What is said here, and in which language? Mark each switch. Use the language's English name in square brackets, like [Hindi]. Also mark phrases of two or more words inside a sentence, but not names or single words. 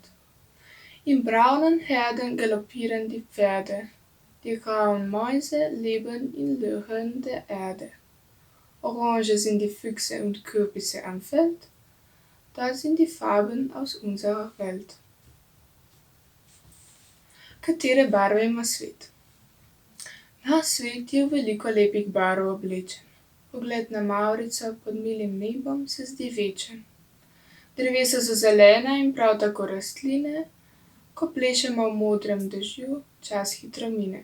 [German] In braunen Herden galoppieren die Pferde. Die grauen Mäuse leben in Löchern der Erde. Orange sind die Füchse und Kürbisse am Feld. Das sind die Farben aus unserer Welt. [Slovenian] Katere barve ima svet? Naš svet je v veliko lepih barv oblečen. Pogled na mavrico pod milim nebom se zdi večen. Drevesa so zelena in prav tako rastline, ko plešemo v modrem dežju, čas hitro mine.